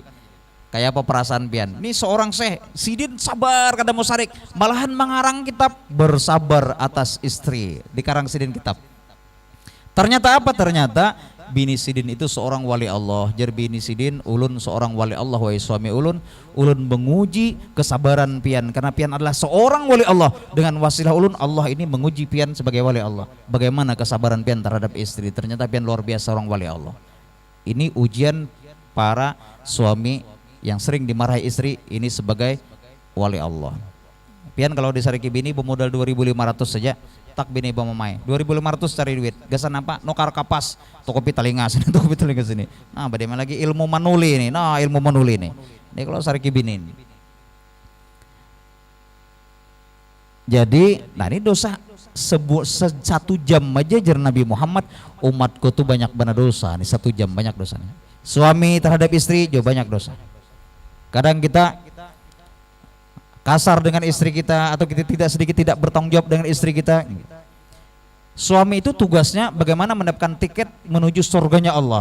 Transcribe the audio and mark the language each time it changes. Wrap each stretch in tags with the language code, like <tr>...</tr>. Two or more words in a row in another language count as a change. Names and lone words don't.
<bjn>Kayak apa perasaan pian? Ini seorang syekh, Sidin sabar kada mau sarik, malahan mengarang kitab bersabar atas istri. Dikarang Sidin kitab. Ternyata apa? Ternyata bini Sidin itu seorang wali Allah. Jer bini Sidin ulun seorang wali Allah, wahai suami ulun menguji kesabaran pian karena pian adalah seorang wali Allah. Dengan wasilah ulun Allah ini menguji pian sebagai wali Allah. Bagaimana kesabaran pian terhadap istri? Ternyata pian luar biasa orang wali Allah.</bjn> <id>Ini ujian para suami yang sering dimarahi istri ini sebagai wali Allah.</id> <bjn>Pian kalau disariki bini bermodal 2.500 saja. Tak bini bamamai 2.500 cari duit gasan apa nukar kapas toko telinga sini toko telinga sini. Nah bagaimana lagi ilmu manuli ini. Nah ilmu manuli ini kalau sariki bini ini.</bjn> <id>Jadi nah ini dosa satu jam aja jar Nabi Muhammad umatku tuh banyak benar dosa nih, 1 jam banyak dosanya. Suami terhadap istri juga banyak dosa. Kadang kita kasar dengan istri kita atau kita tidak bertanggung jawab dengan istri kita. Suami itu tugasnya bagaimana mendapatkan tiket menuju surganya Allah.</id>